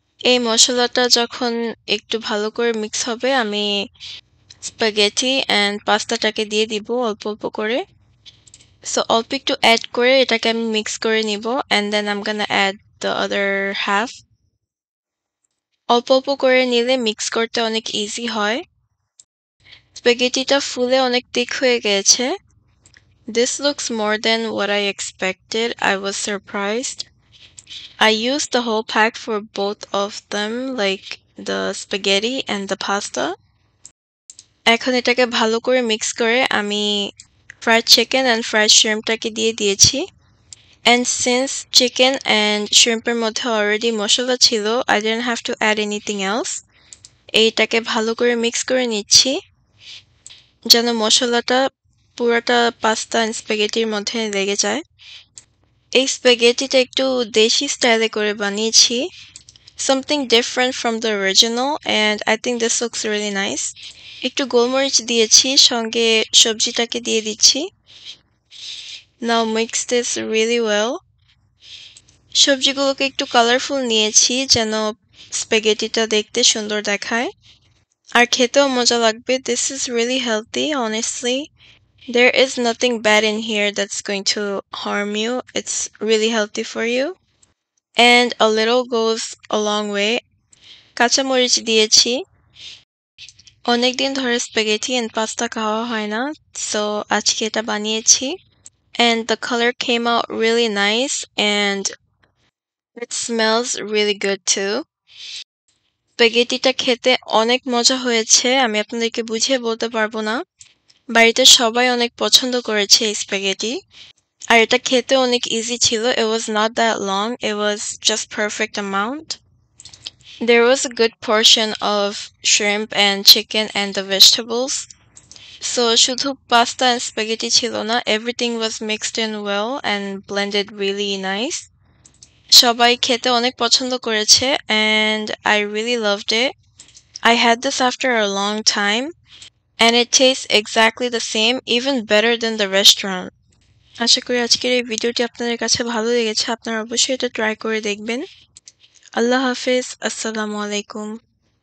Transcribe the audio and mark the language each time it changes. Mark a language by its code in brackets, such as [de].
[bn] এই মশলাটা যখন একটু ভালো করে মিক্স হবে আমি স্প্যাগেটি অ্যান্ড পাস্তাটাকে দিয়ে দিব অল্প অল্প করে। সো অল্প একটু অ্যাড করে এটাকে আমি মিক্স করে নিব [en] And then I am gonna add the other half. [bn] অল্প অল্প করে নিলে মিক্স করতে অনেক ইজি হয়। স্প্যাগেটিটা ফুলে অনেক thick হয়ে গেছে। [en] This looks more than what I expected. I was surprised. I used the whole pack for both of them, like the spaghetti and the pasta. [bn] এখন এটাকে ভালো করে মিক্স করে আমি ফ্রাইড চিকেন অ্যান্ড ফ্রাইড শ্রিম্পটাকে দিয়ে দিয়েছি। [en] And since chicken and shrimpের [bn] মধ্যে [en] already [bn] মশলা ছিল, [en] I didn't have to add anything else. [bn] এইটাকে ভালো করে মিক্স করে নিচ্ছি যেন মশলাটা পুরোটা পাস্তা এন্ড স্প্যাগেটির মধ্যে লেগে যায়। এই স্প্যাগেটিটা একটু দেশি স্টাইলে করে বানিয়েছি। [en] something different from the original, and I think this looks really nice. [bn] একটু গোলমরিচ দিয়েছি, সঙ্গে সবজিটাকে দিয়ে দিচ্ছি। [en] Now mix this really well. [bn] সবজিগুলোকে একটু কালারফুল নিয়েছি যেন স্প্যাগেটিটা দেখতে সুন্দর দেখায় আর খেতেও মজা লাগবে। [en] This is really healthy, honestly. There is nothing bad in here that's going to harm you. It's really healthy for you. And a little goes a long way. [bn] কাঁচামরিচ দিয়েছি। অনেকদিন ধরে স্প্যাগেটি and পাস্তা খাওয়া হয় না, [en] so [bn] আজকে এটা বানিয়েছি। [en] And the color came out really nice and it smells really good too. [bn] স্প্যাগেটিটা খেতে অনেক মজা হয়েছে, আমি আপনাদেরকে বুঝিয়ে বলতে পারবো না। বাড়িতে সবাই অনেক পছন্দ করেছে এই স্প্যাগেটি। আর এটা খেতে অনেক ইজি ছিল। [en] It was not that long. It was just perfect amount. There was a good portion of shrimp and chicken and the vegetables. So [bn] শুধু [en] pasta and spaghetti [bn] ছিল না, [en] everything was mixed in well and blended really nice. [bn] সবাই খেতে অনেক পছন্দ করেছে [en] and I really loved it. I had this after a long time and it tastes exactly the same, even better than the restaurant. [bn] আশা করি আজকের এই ভিডিওটি আপনাদের কাছে ভালো লেগেছে। আপনারা অবশ্যই এটা ট্রাই করে দেখবেন। আল্লাহ হাফেজ। আসসালামু আলাইকুম।